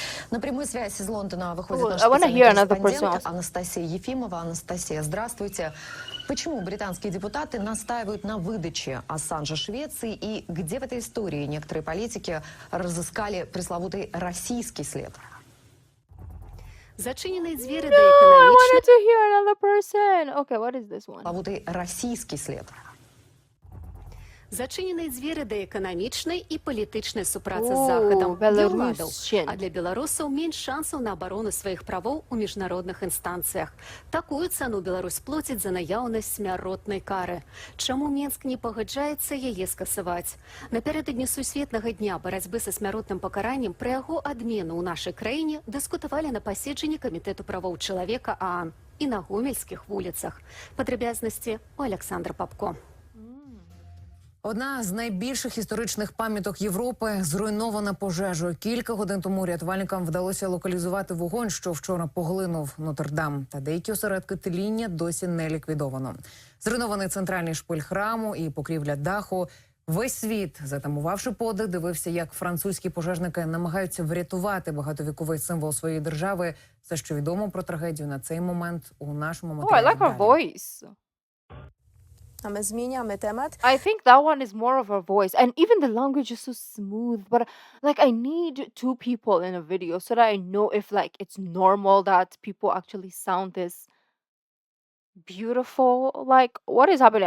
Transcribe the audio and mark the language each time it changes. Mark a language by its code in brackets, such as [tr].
[ru] На прямую связь из Лондона выходит наш специальный корреспондент Анастасия Ефимова. Анастасия, здравствуйте. Почему британские депутаты настаивают на выдаче Ассанжа Швеции и где в этой истории некоторые политики разыскали пресловутый российский след? [be] Зачиненные двери до экономичной... [en] I wanted to hear another person. Okay, what is this one? [ru] Пресловутый российский след. [be] Зачиненыя дзверы да эканамічнай і палітычнай супрацы з захадам для ўладаў, а для беларусаў менш шансаў на абарону сваіх правоў у міжнародных інстанцыях. Такую цану Беларусь плоціць за наяўнасць смяротнай кары. Чаму Менск не пагаджаецца яе скасаваць? Напярэдадні сусветнага дня барацьбы са смяротным пакараннем пра яго адмену ў нашай краіне дыскутавалі на паседжанні камітэту правоў чалавека ААН. і на гомельських вулицях. Падрабязнасці у Александра Папко. [uk] Одна з найбільших історичних пам'яток Європи зруйнована пожежою. Кілька годин тому рятувальникам вдалося локалізувати вогонь, що вчора поглинув Нотр-Дам. Та деякі осередки тління досі не ліквідовано. Зруйнований центральний шпиль храму і покрівля даху. Весь світ, затамувавши подих, дивився, як французькі пожежники намагаються врятувати багатовіковий символ своєї держави. Все, що відомо про трагедію на цей момент у нашому матеріалі. [en] I like her voice. I think that one is more of her voice. And even the language is so smooth. But like I need two people in a video so that I know if like it's normal that people actually sound this beautiful. Like what is happening?